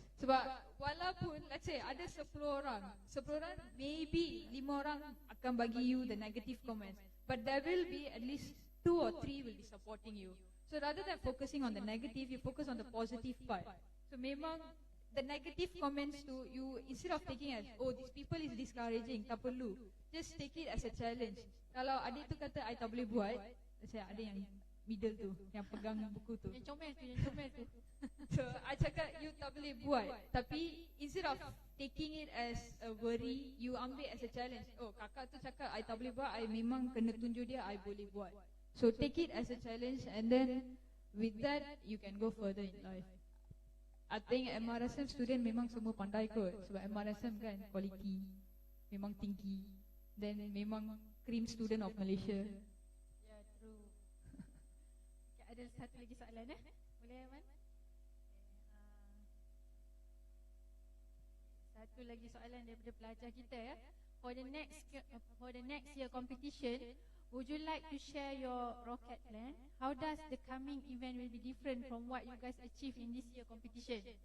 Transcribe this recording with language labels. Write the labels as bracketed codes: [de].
[ms] Sebab walaupun [en] let's say [ms] ada 10 orang maybe 5 orang akan bagi [en] you the negative comments, but there will be at least 2 or 3 will be supporting you. So rather than focusing on the negative, you focus on the positive part. So memang the negative comments to you, instead of taking as, oh these people is discouraging, [ms] tak perlu, [en] just take it as a challenge. [ms] Kalau adik tu kata I tak boleh buat, saya ada yang middle tu, yang pegang buku tu, yang comel tu [en] so I [ms] cakap you tak boleh buat, tapi [en] instead of taking it as a worry, you ambil as a challenge. [ms] Oh kakak tu cakap I tak boleh buat, I memang kena tunjuk dia I boleh buat. [en] So take it as a challenge, and then with that you can go further in life. I think [ms] MRSM student memang semua pandai kot. Sebab MRSM kan quality memang tinggi. [en] Then memang cream student of Malaysia. Yeah, true. [ms] Okay, ada satu lagi soalan boleh Wan? Satu lagi soalan daripada pelajar kita [en] For the next year competition, would you like to share your rocket plan? How does the coming event will be different from what you guys achieve in this year competition?